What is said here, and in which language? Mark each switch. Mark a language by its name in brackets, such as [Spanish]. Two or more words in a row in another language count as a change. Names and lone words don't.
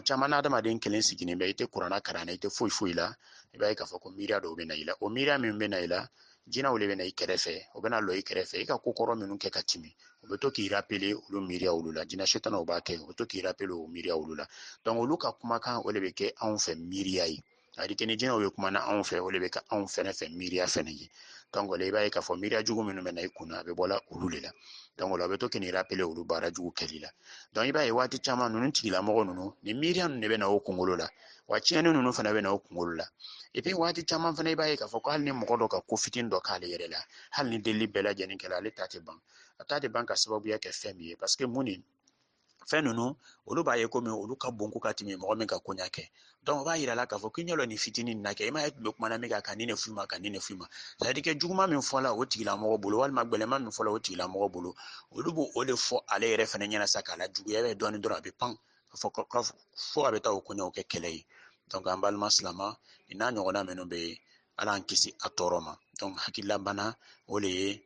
[Bambara] caman na adamaden kelen sigilen bɛ i tɛ kuranna kalan i tɛ foyi foyi la i b'a ye k'a fɔ ko miiriya dɔw bɛ na i la o miiriya min bɛ na i la jinɛw de bɛ na i kɛrɛfɛ o bɛ na lɔ i kɛrɛfɛ i ka ko kɔrɔ minnu kɛ ka timi o bɛ to k'i rappeler olu miiriya olu la jinɛ setanaw b'a kɛ o bɛ to k'i rappeler o miiriya olu la donc olu ka kumakan o de bɛ kɛ anw fɛ miiriya ye [French] c'est-à-dire que [Bambara] ni jinɛw ye kuma na anw fɛ o de bɛ kɛ anw fɛnɛ fɛ miiriya fɛnɛ ye donc o la i b'a ye k'a fɔ miiriya jugu minnu bɛ na i kunna a bɛ bɔla olu de la donc o la a bɛ to k'i rappeler olu baara jugu kɛli la donc i b'a ye waati caman ninnu tigilamɔgɔ ninnu ni miiriya ninnu de bɛ na o kunkolo la wa tiɲɛni ninnu fana bɛ na o kunkolo la [French] et puis [Bambara] waati caman fana i b'a ye k'a fɔ ko hali ni mɔgɔ dɔ ka ko fitinin dɔ k'ale yɛrɛ la hali ni delili bɛɛ lajɛlen kɛla ale ta tɛ ban a ta tɛ ban ka sababuya kɛ fɛn min ye [French] parce que [Bambara] mun ni fɛn ninnu olu b'a ye komi olu ka bon ko ka tɛmɛ mɔgɔ min ka koɲa kɛ donc o b'a yira la k'a fɔ k'i ɲɛ dɔ nin fitinin nin na kɛ i m'a ye tun bɛ kumana min kan ka nin de f'u ma ka nin de f'u ma [French] c'est à dire que [Bambara] juguman min fɔla o tigilamɔgɔ bolo walima gwɛlɛman min fɔla o tigilamɔgɔ bolo olu b'o o de fɔ ale yɛrɛ fɛnɛ ɲɛna sa k'a lajuguya bɛ dɔɔni dɔrɔn a bɛ pan ka fɔ a bɛ taa o koɲaw kɛ kɛlɛ ye donc an balima silama nin n'a ɲɔgɔnna minnu bɛ yen ala an kisi a tɔɔrɔ ma donc hakililabana o de ye